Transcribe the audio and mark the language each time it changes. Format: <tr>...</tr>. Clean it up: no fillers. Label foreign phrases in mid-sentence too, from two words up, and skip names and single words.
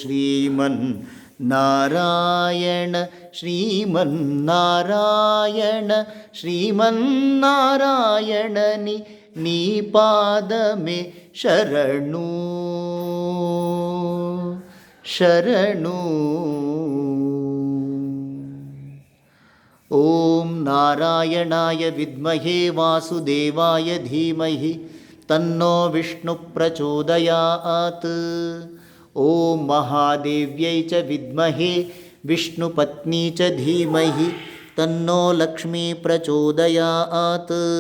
<te>శ్రీమన్నారాయణ శ్రీమన్నారాయణ శ్రీమన్నారాయణని నీ పాదమే శరణు శరణు.</te> <sa>ಓಂ ನಾರಾಯಣಾಯ ವಿದ್ಮಹೇ ವಾಸುದೇವಾಯ ಧೀಮಹಿ ತನ್ನೋ ವಿಷ್ಣು ಪ್ರಚೋದಯಾತ್. ಓಂ ಮಹಾದೇವ್ಯೈ ಚ ವಿದ್ಮಹೇ ವಿಷ್ಣುಪತ್ನಿ ಚ ಧೀಮಹಿ ತನ್ನೋ ಲಕ್ಷ್ಮೀ ಪ್ರಚೋದಯಾತ್.</sa>